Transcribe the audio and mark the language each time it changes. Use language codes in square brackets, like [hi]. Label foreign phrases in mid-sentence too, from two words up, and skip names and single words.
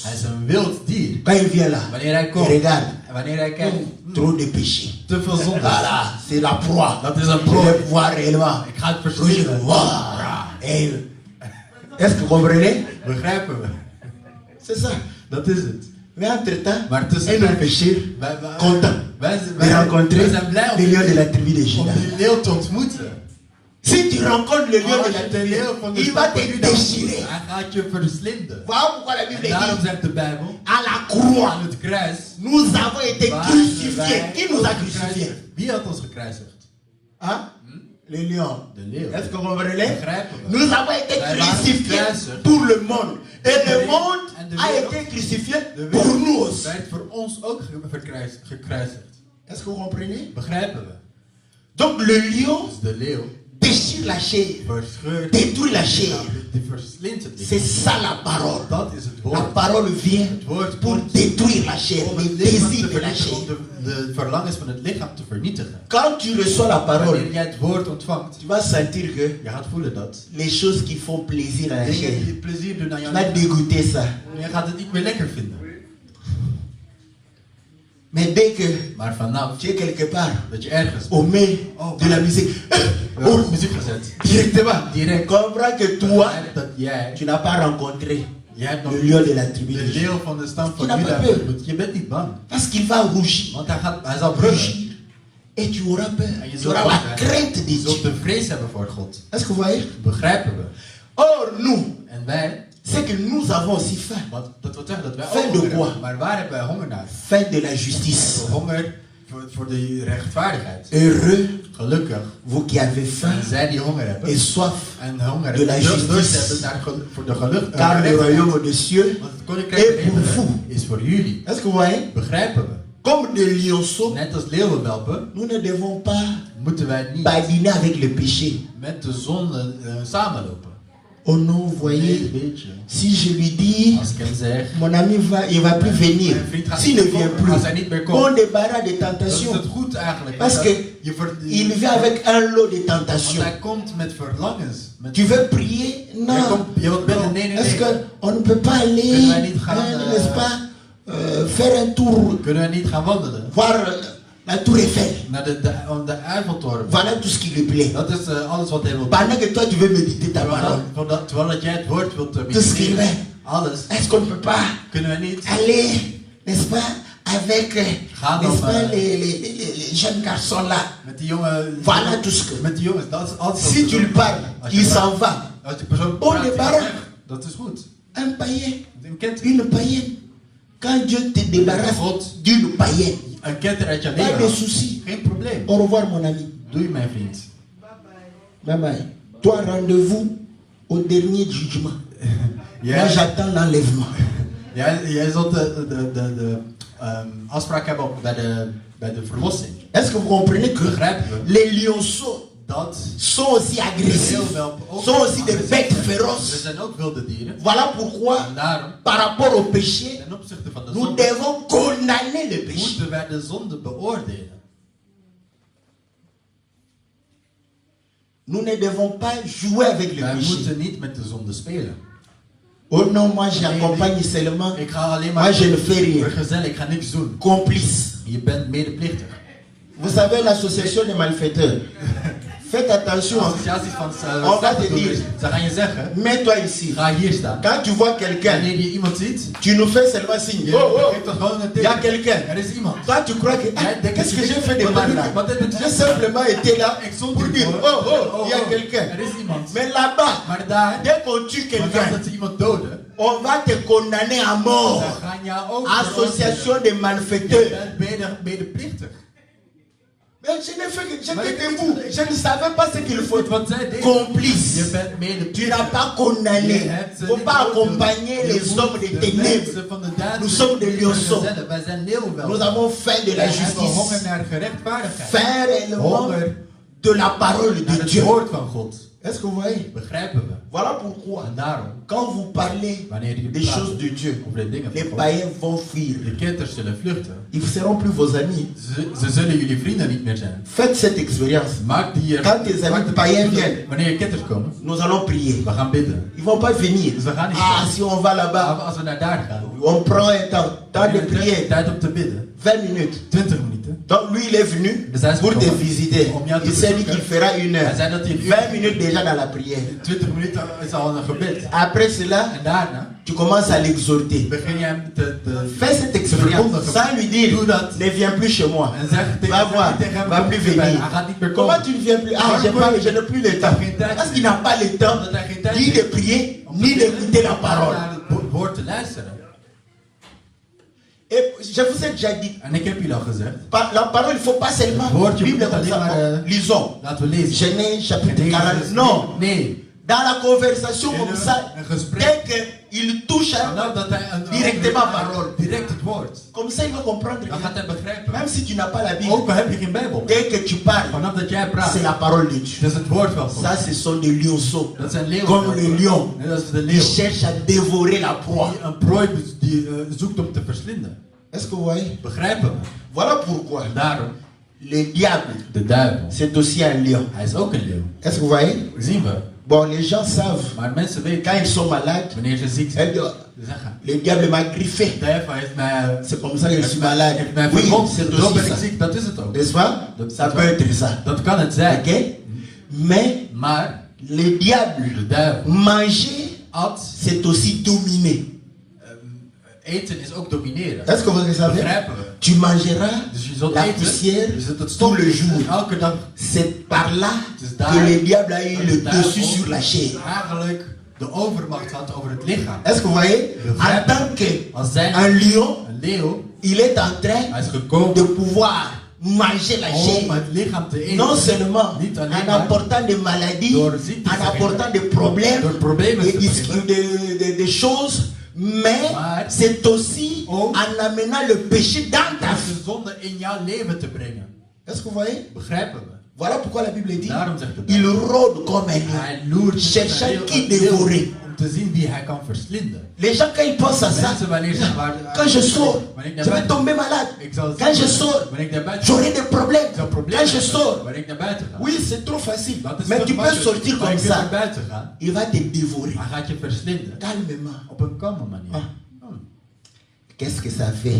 [nl] Hij is een wild dier. [fr] Quand il vient là, [nl] Wanneer hij [fr] il [nl] komt, [fr] regarde. [nl] en wanneer hij kijkt, [fr] Trop de péché. [nl] te veel zonde. [fr] Voilà, c'est la proie. [nl] Dat is een [fr] Je [nl] prooi. [fr] vais pouvoir réellement. [nl] Ik ga het [fr] Je [nl] verslinden. [fr] vois. Et est-ce que vous comprenez? [nl] Begrijpen we? [fr] C'est ça. [nl] Dat is het. [fr] Mais entre-temps, [nl] Maar tussen [fr] un homme pécheur, content de rencontrer [nl] zijn blij [fr] le lion de la tribu de [nl] om [fr] Juda. [nl] die leeuw te ontmoeten. [fr] Si tu rencontres le lion de [nl] Als [fr] la [nl] je de [fr] tribu, [nl] leeuw van de [fr] il va [nl] stam [fr] te [nl] van Juda [fr] déchirer. [nl] ontmoet, hij gaat je verslinden. [fr] Voilà pourquoi la [nl] En [fr] Bible [nl] daarom [fr] dit, [nl] zegt de Bijbel, [fr] à la croix, [nl] aan het kruis, [fr] nous avons été [nl] waren [fr] crucifiés. [nl] wij [fr] Qui nous a [nl] ook [fr] crucifiés? [nl] gekruisigd. Wie had ons gekruisigd? [fr] Hein? Le lion. [nl] De leeuw. [fr] Est-ce que vous comprenez? [nl] Begrijpen we? [fr] Nous avons été [nl] Wij waren [fr] crucifiés [nl] gekruisigd. [fr] pour le monde. Et le monde [nl] En de [fr] a [nl] wereld- [fr] été crucifié [nl] De [fr] pour nous [nl] wereld [fr] aussi. [nl] werd voor ons ook gekruisigd. [fr] Est-ce que vous comprenez? [nl] Begrijpen we? [fr] Donc le lion [nl] Dus de leeuw [fr] déchire la chair, [nl] verscheurt [fr] détruit la [nl] het [fr] chair. [nl] lichaam, die verslindt het [fr] C'est [nl] lichaam. [fr] ça la parole. [nl] Dat is het [fr] La [nl] woord. [fr] parole vient [nl] Het woord [fr] pour [nl] komt [fr] détruire la chair, [nl] om [fr] les [nl] het lichaam [fr] désirs [nl] te [fr] de la [nl] vernietigen, [fr] chair. [nl] om de verlangens van het lichaam te vernietigen. [fr] Quand tu reçois la [nl] Wanneer [fr] parole, [nl] jij het woord ontvangt, [fr] tu vas sentir que [nl] je gaat voelen dat [fr] les choses qui font plaisir à la chair, [nl] dingen die plezier doen aan [fr] tu [nl] jouw [fr] vas [nl] lichaam, [fr] dégoûter ça. [nl] je gaat het niet meer lekker vinden. [fr] Mais dès que [nl] Maar vanaf [fr] tu es quelque part [nl] dat je ergens [fr] au milieu de la musique, [nl] op muziek gezet, [fr] directement, [nl] direct [fr] comprends que toi, [nl] begrijp dat jij [fr] tu n'as pas rencontré [nl] hebt nog [fr] le lion de la tribu de [nl] de [fr] Juda. [nl] leeuw van de stam van [fr] Je n'as [nl] Juda [fr] pas peur. [nl] ontmoet. Je bent niet bang. [fr] Parce qu'il va rougir, [nl] Want hij zal brullen. [fr] rougir. Et tu auras peur. [nl] En je [fr] Tu [nl] zult [fr] auras la [nl] bang [fr] crainte de [nl] Je zult [fr] Dieu. [nl] de vrees hebben voor God. [fr] Est-ce que vous voyez? [nl] Begrijpen we. [fr] Or, nous, [nl] En wij, [fr] c'est que nous avons aussi faim. [nl] want dat wil zeggen dat wij [fr] Faim [nl] ook [fr] de [nl] honger [fr] quoi? [nl] hebben. Maar waar hebben wij honger naar? [fr] Faim de la justice. [nl] Honger voor de rechtvaardigheid. [fr] Heureux, [nl] Gelukkig [fr] vous qui avez faim [nl] zijn zij die honger hebben. [fr] et soif, [nl] En honger [fr] de la [nl] hebben. [fr] justice. [nl] Dorst hebben naar voor de geluk. [fr] car le royaume des cieux. [nl] Want het koninkrijk [fr] est [nl] van [fr] pour [nl] hemelen [fr] vous. [nl] is voor jullie. [fr] Est-ce que vous voyez? [nl] Begrijpen we. [fr] Comme des lionceaux, [nl] Net als leeuwenwelpen [fr] nous ne devons pas [nl] moeten wij niet [fr] badiner avec le péché. [nl] met de zonde samenlopen. [fr] Oh non, vous [nl] Nee, [fr] voyez, [nl] weet je. [fr] si je lui dis, [nl] Als ik hem zeg, [fr] mon ami il va plus venir. [nl] mijn vriend gaat [fr] S'il [nl] niet [fr] ne vient [nl] komen, als hij [fr] plus, [nl] niet meer [fr] on [nl] komt, [fr] débarrasse des [nl] dan is [fr] tentations. [nl] het goed eigenlijk. [fr] Parce [nl] Want [fr] que [nl] je [fr] il vient avec un lot de [nl] want [fr] tentations. [nl] hij komt met verlangens. Met, [fr] Tu veux prier? Non. [nl] je wilt bidden? [fr] Non. [nl] Nee, nee, [fr] Est-ce [nl] nee. [fr] qu'on ne peut pas aller, [nl] Kunnen wij niet gaan, [fr] n'est-ce pas, faire un tour, [nl] Kunnen we niet gaan wandelen? [fr] voir la tour Eiffel? [nl] Naar de Eiffeltoren. [fr] Voilà tout ce qui lui plaît. [nl] Dat is alles wat hij wil doen. [fr] Pendant que toi tu veux méditer ta parole, [nl] Terwijl dat jij het woord wilt [fr] tout ce qu'il [nl] mediteren. [fr] fait. [nl] Alles. [fr] Est-ce qu'on ne peut pas [nl] Kunnen we niet [fr] aller, n'est-ce pas, avec, [nl] Ga dan, [fr] n'est-ce pas, les jeunes garçons là? [nl] met die jongen. [fr] Voilà tout ce que. [nl] Met die jongens. Dat is alles. [fr] Si tu lui parles, il s'en va. [nl] Als die persoon [fr] Oh, [nl] praat [fr] de [nl] tegen [fr] baron. [nl] weg, dat is goed. [fr] Un païen, [nl] Een kent [fr] une païenne. Quand Dieu te débarrasse d'une païenne, [nl] een kent er uit je [fr] pas [nl] leven. [fr] de [nl] haalt. [fr] soucis. [nl] Geen probleem. [fr] Au revoir, mon ami. [nl] Doei mijn vriend. [en] Bye bye. [fr] Toi, rendez-vous au dernier jugement. Moi, [nl] Jij, [fr] j'attends l'enlèvement. [nl] jij zult de afspraak hebben bij de verlossing. [fr] Est-ce que vous comprenez que [nl] Begrijpen we [fr] les lionceaux [nl] dat [fr] sont aussi agressifs, sont aussi des bêtes [nl] we [fr] féroces? [nl] zijn ook wilde dieren. [fr] Voilà pourquoi, [nl] En daarom, [fr] par rapport au péché, [nl] ten opzichte van de [fr] nous [nl] zonde, [fr] devons condamner le péché. [nl] moeten wij de zonde beoordelen. [fr] Nous ne devons pas jouer avec le [nl] Wij [fr] péché. [nl] moeten niet met de zonde spelen. [fr] Oh non, moi j'accompagne seulement. [nl] Ik ga alleen [fr] Moi [nl] maar [fr] je ne fais rien. [nl] vergezellen, ik ga niks doen. [fr] Complice. [nl] Je bent medeplichtig. [fr] Vous savez, l'association des malfaiteurs. Faites attention. [nl] Associaties van [fr] On va te [nl] slachtoffers, [fr] dire. [nl] ze gaan je zeggen, [fr] Mets-toi ici. [nl] ga hier staan. [fr] Quand tu vois quelqu'un, [nl] Wanneer je iemand ziet, [fr] tu nous fais seulement signe. [nl] je [fr] Oh, [nl] geeft [fr] oh, [nl] toch gewoon een [fr] il y a [nl] teken. [fr] quelqu'un. [nl] Er is iemand. [fr] Toi, tu crois que. Ah, [nl] Jij denkt [fr] qu'est-ce que [nl] dat je [fr] j'ai fait de [nl] wat [fr] mal [nl] heb [fr] là? [nl] ik- wat heb ik [fr] J'ai [nl] gezegd? [fr] simplement été là [nl] Ik stond [fr] pour [nl] hier [fr] dire [nl] voor. [fr] oh, il y a quelqu'un. [nl] Er is iemand. [fr] Mais là-bas, [nl] Maar daar, [fr] dès qu'on tue [nl] maar als [fr] quelqu'un, [nl] dat ze iemand doden, [fr] on va te condamner à mort. [nl] dan gaan jou ook [fr] Association des [nl] Je [fr] malfaiteurs. [nl] bent medeplichtig. [fr] Mais je n'ai fait que. J'étais debout. Je ne savais pas ce qu'il faut. [nl] Wat zij deden, [fr] Complice. [nl] je bent [fr] Tu [nl] medeplichtig. [fr] n'as pas condamné. [nl] Je [fr] Il [nl] hebt ze [fr] ne faut [nl] niet [fr] pas [nl] beoordeeld. [fr] accompagner [nl] Je [fr] les [nl] moet [fr] hommes des [nl] de [fr] ténèbres. [nl] mensen van de duisternis [fr] Nous sommes des lionceaux. [nl] vergezellen. Wij zijn leeuwen. [fr] Nous avons faim de la [nl] Wij hebben honger [fr] justice. [nl] naar gerechtvaardigheid. [fr] Faim réellement [nl] Honger [fr] de la parole [nl] naar [fr] de [nl] het [fr] Dieu. [nl] woord van God. [fr] Est-ce que vous voyez? [nl] Begrijpen we. [fr] Voilà pourquoi, [nl] En daarom, [fr] quand vous parlez [nl] wanneer je [fr] des [nl] praat [fr] choses de Dieu, [nl] over de dingen [fr] les [nl] van God, [fr] païens vont fuir. [nl] de ketters zullen vluchten. [fr] Ils ne seront plus vos amis. [nl] Ze zullen jullie vrienden niet meer zijn. [fr] Faites cette expérience. [nl] Maak die [fr] Quand tes amis païens viennent, [nl] wanneer je ketters komen, [fr] nous allons prier. [nl] we gaan bidden. [fr] Ils ne vont pas venir. [nl] Dus we gaan niet [fr] Ah, [nl] staan. [fr] si on va [nl] Maar [fr] là-bas, [nl] als we naar daar gaan, [fr] on prend un temps de prière, [nl] tijd om te bidden. [fr] 20 minutes. [nl] 20 minuten. [fr] Donc lui, il est venu [nl] Dus hij is [fr] pour te [nl] gekomen [fr] visiter. [nl] om jou te [fr] Il s'est dit [nl] bezoeken. [fr] qu'il fera une [nl] Hij [fr] heure. [nl] zei dat hij een [fr] 20 [nl] uur, [fr] minutes déjà dans la prière. [nl] 20 minuten is al een gebed. [fr] Après cela, [nl] En daarna [fr] tu commences à l'exhorter. [nl] begin je hem te [fr] Fais cette expérience sans lui dire, [nl] Doe dat. [fr] ne viens plus chez moi. [nl] En zeg [fr] Va voir, [nl] tegen hem, [fr] va plus [nl] hij [fr] venir. [nl] gaat niet meer [fr] Comment [nl] komen. [fr] tu ne viens plus? Ah, je n'ai plus le temps. Parce qu'il n'a pas le temps [nl] Omdat hij geen tijd [fr] ni de [nl] heeft [fr] prier, [nl] om te [fr] ni [nl] bidden, [fr] d'écouter la [nl] maar [fr] parole. [nl] naar het woord te luisteren. [fr] Et je vous ai déjà dit, [nl] En ik heb jullie al gezegd, [fr] la parole, il ne faut pas seulement [nl] Woord, je [fr] Bible [nl] moet [fr] comme [nl] alleen [fr] ça. [nl] maar, [fr] Lisons. [nl] laten we lezen. [fr] Genèse chapitre [nl] En [fr] 40. [nl] deze- [fr] Non. [nl] Nee. [fr] Dans la conversation [nl] In [fr] comme [nl] een- [fr] ça, [nl] een gesprek. [fr] dès qu'il touche à [nl] Vanaf dat hij [fr] directement parole. [nl] direct het woord. [fr] comme ça, il va comprendre. [nl] Dan gaat hij begrijpen. [fr] Même si tu n'as pas la Bible, [nl] Ook al heb je geen Bijbel. [fr] dès que tu parles, [nl] Vanaf dat jij praat, [fr] c'est la parole de Dieu. [nl] dat is het woord van God. [fr] Ça, ce sont des lionceaux. [nl] Dat zijn leeuwen. [fr] Comme le lion. [nl] Net als de [fr] Ils [nl] leeuw. [fr] cherchent à dévorer la proie. [nl] Die een prooi die zoekt om te verslinden. [fr] Est-ce que vous voyez? [nl] Begrijpen we. [fr] Voilà pourquoi [nl] En daarom, [fr] le diable, [nl] de duivel. [fr] c'est aussi un lion. [nl] Hij is ook een leeuw. [fr] Est-ce que vous voyez? [nl] Zien we. [fr] Bon, les gens savent, [nl] Maar mensen weten, [fr] quand ils sont malades, [nl] wanneer ze ziek [fr] ils [nl] zijn, [fr] disent, [nl] ze zeggen, [fr] le diable m'a griffé. [nl] de duivel heeft mij... [fr] C'est comme ça que je suis malade. [nl] Heeft mij [fr] Oui, [nl] verwond, [fr] c'est [nl] daarom ben [fr] aussi [nl] ik [fr] ça. [nl] ziek. Dat is het ook. [fr] N'est-ce pas? Ça peut être ça. [nl] Dat kan het zijn. [fr] Ok? Mais [nl] Maar [fr] le diable, [nl] de duivel [fr] manger, [nl] at, [fr] c'est aussi dominer. [nl] eten is ook domineren. [fr] Est-ce que vous le savez? [nl] Begrijpen we. [fr] Tu mangeras [nl] Dus je zult [fr] la [nl] eten, [fr] poussière [nl] je zult het [fr] tout [nl] stof [fr] le jour. [nl] elke dag. [fr] C'est par là [nl] Dus daar [fr] que le diable a eu [nl] dat [fr] le [nl] de duivel [fr] dessus sur la chair. [nl] eigenlijk de overmacht had over het lichaam. [fr] Est-ce que vous voyez? En tant [nl] Als zijn [fr] qu'un lion, [nl] een leeuw, [fr] il est en train [nl] hij is gekomen [fr] de pouvoir manger la [nl] om [fr] chair. [nl] het lichaam te eten. [fr] Non seulement [nl] Niet alleen [fr] en [nl] maar [fr] apportant des maladies, [nl] door ziektes [fr] en [nl] te [fr] apportant des problèmes, [nl] door problemen [fr] des, [nl] te brengen. [fr] des choses, mais [nl] Maar [fr] c'est aussi [nl] ook [fr] en amenant le péché dans ta [nl] om [fr] vie. [nl] de zonde in jouw leven te brengen. [fr] Est-ce que vous voyez? [nl] Begrijpen we? [fr] Voilà pourquoi la Bible dit, [nl] Daarom zegt de [fr] il [nl] Bijbel. [fr] rôde comme un lion. [nl] Hij loert [fr] Cherchant [nl] een [fr] qui [nl] leeuw [fr] dévorer. [nl] om te zien wie hij kan verslinden. [fr] Les gens, quand ils pensent à ça, [nl] Mensen wanneer ze [fr] quand je sors, [nl] wanneer ik [fr] je [nl] naar [fr] vais [nl] buiten [fr] tomber malade. [nl] ik zal [fr] Quand je sors, [nl] wanneer ik naar buiten [fr] j'aurai des problèmes. [nl] ik zal problemen [fr] Quand je [nl] hebben. [fr] sors, [nl] Wanneer ik naar buiten ga. [fr] oui, c'est trop facile. [nl] Dat is [fr] Mais [nl] te [fr] tu peux [nl] makkelijk. [fr] sortir [nl] Maar [fr] comme [nl] je kunt naar [fr] ça. [nl] buiten gaan. [fr] Il va te dévorer. [nl] Hij gaat je verslinden. [fr] Calmement. [nl] Op een kalme manier. [fr] Ah. Qu'est-ce que ça fait?